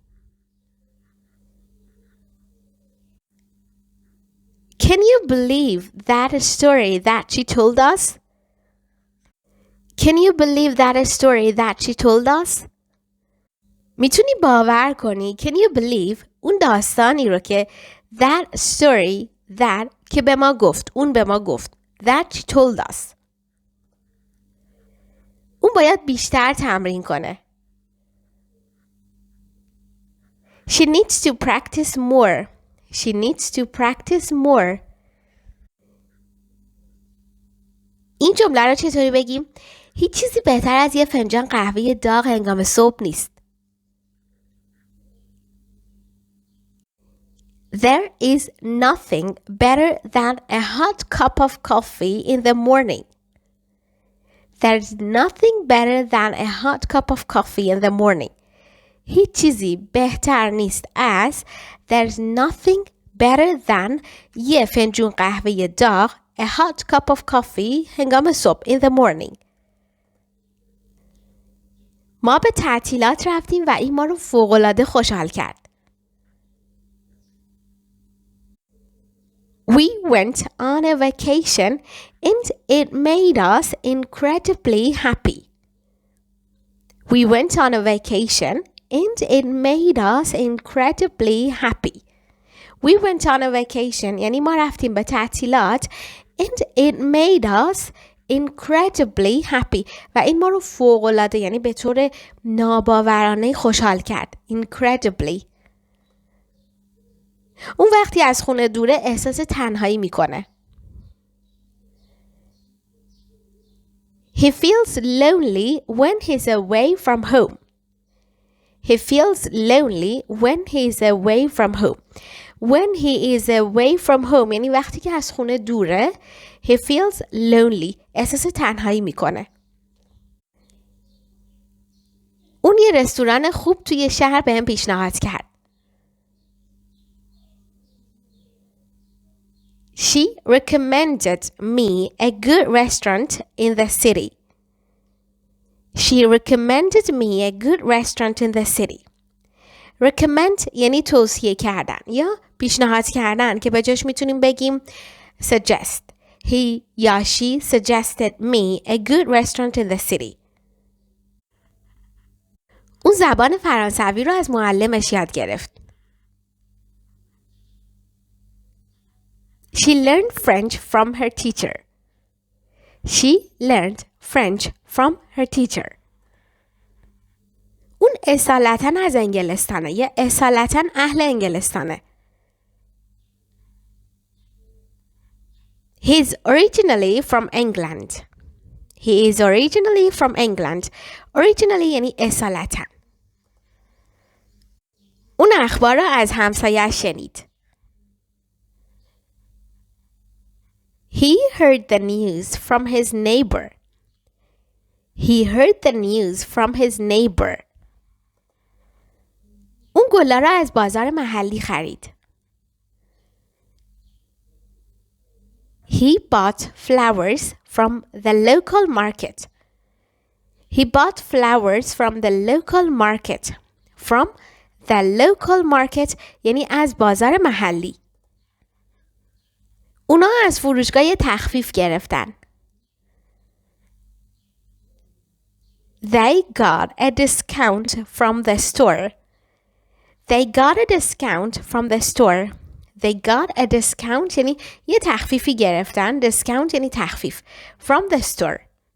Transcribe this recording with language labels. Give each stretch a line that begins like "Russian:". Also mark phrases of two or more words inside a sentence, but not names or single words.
English: Can you believe that story that she told us? Can you believe that story that she told us?
Persian: میتونی باور کنی
English: Can you believe
Persian: اون داستانی رو که
English: that story that
Persian: که به ما گفت، اون به ما gofت
English: that she told us.
Persian: اون باید بیشتر تمرین کنه.
English: She needs to practice more. She needs to practice more.
Persian: این جمله رو چطوری بگیم؟ هیچ چیزی بهتر از یه فنجان قهوه داغ هنگام صبح نیست.
English: There is nothing better than a hot cup of coffee in the morning. There's nothing better than a hot cup of coffee in the morning.
Persian: هیچ چیزی بهتر نیست از
English: There's nothing better than
Persian: یه فنجون قهوه داغ
English: a hot cup of coffee
Persian: هنگام صبح
English: in the morning.
Persian: ما به تعطیلات رفتیم و این ما رو فوق‌العاده خوشحال کرد.
English: We went on a vacation and it made us incredibly happy. We went on a vacation and it made us incredibly happy. We went on a vacation
Persian: یعنی ما رفتیم به تعطیلات
English: and it made us incredibly happy
Persian: و این ما رو فوق‌العاده یعنی به طور ناباورانه خوشحال کرد.
English: Incredibly.
Persian: اون وقتی از خونه دوره احساس تنهایی میکنه.
English: He feels lonely when he's away from home. He feels lonely when he's away from home. When he is away from home
Persian: یعنی وقتی که از خونه دوره
English: he feels lonely
Persian: احساس تنهایی میکنه. اون یه رستوران خوب توی شهر بهم پیشنهاد کرد.
English: She recommended me a good restaurant in the city. She recommended me a good restaurant in the city.
Persian: Recommend یعنی توصیه کردن یا پیشنهاد کردن که به جاش میتونیم بگیم suggest.
English: He یا she suggested me a good restaurant in the city.
Persian: اون زبان فرانسوی رو از معلمش یاد گرفت.
English: She learned French from her teacher. She learned French from her teacher.
Persian: اون اصالتاً از انگلستانه یا اصالتاً اهل انگلستانه.
English: He's originally from England. He is originally from England.
Persian: Originally یعنی اصالتاً. اون اخبار رو از همسایه‌اش شنید.
English: He heard the news from his neighbor. He heard the news from his neighbor.
Persian: اون گلا را از بازار محلی خرید.
English: He bought flowers from the local market. He bought flowers from the local market. From the local market
Persian: یعنی از بازار محلی. اونا از فروشگاه تخفیف گرفتن.
English: They got a discount from the store. They got a discount from the store. They got a discount
Persian: یعنی یه تخفیفی گرفتن. Discount یعنی تخفیف.
English: From the store.